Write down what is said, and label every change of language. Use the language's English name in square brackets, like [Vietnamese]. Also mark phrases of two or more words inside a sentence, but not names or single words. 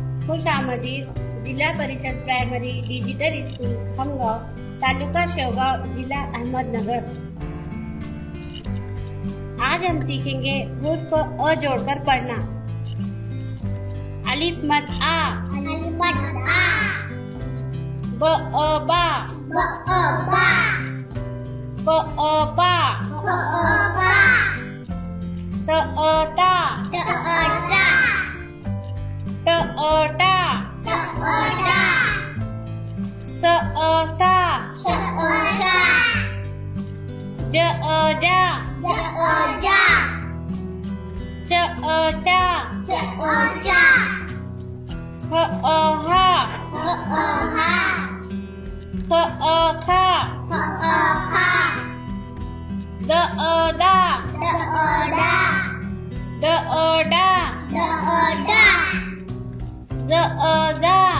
[Marathi] खुशामदी जिल्हा परिषद प्रायमरी डिजिटल स्कूल खामगाव, तालुका शेवगाव, जिला अहमदनगर। [Hindi] आज हम सीखेंगे हुर्फ अ जोड़कर पढ़ना। अलिफ मद आ, ब अ बा, ब अ बा, त अ ता, ट अ टा, स अ सा, ज अ जा, च अ चा, ह अ हा, ख अ खा, ग अ दा, ड अ डा, ज अ जा,